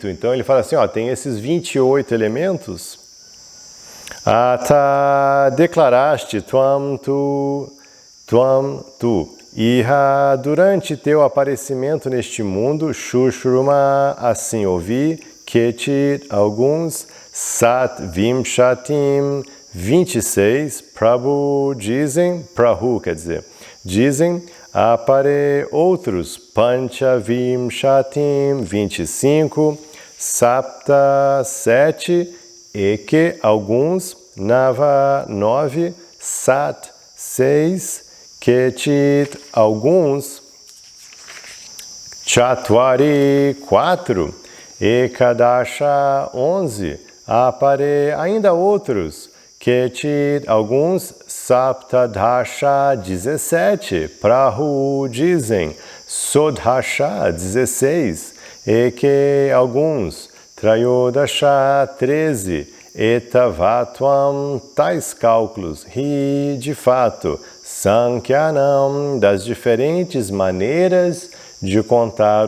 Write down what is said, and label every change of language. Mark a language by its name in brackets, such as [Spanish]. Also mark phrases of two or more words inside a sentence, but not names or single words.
[Portuguese] Então ele fala assim, ó, tem esses 28 elementos. Ata, declaraste, [Sanskrit] त्वं तु, [Portuguese] Iha, durante teu aparecimento neste mundo, Shushruma, assim ouvi, Kechit, alguns, [Sanskrit] षट् विंशतिम्, [Portuguese] 26, Prabhu, dizem, Prahu quer dizer, dizem, apare, outros, [Sanskrit] पञ्च विंशतिम्, [Portuguese] 25, Sapta, 7, Eke, alguns, Nava, 9, Sat, 6, Kechit, alguns, Chatwari, 4, Ekadasha, 11, Apare, ainda outros, Kechit, alguns, Saptadasha, 17, Prahu, dizem, Sodhasha, 16, Eke, alguns, Trayodasha, 13, Etavatvam, tais cálculos, Ri, de fato, Sankyanam, das diferentes maneiras de contar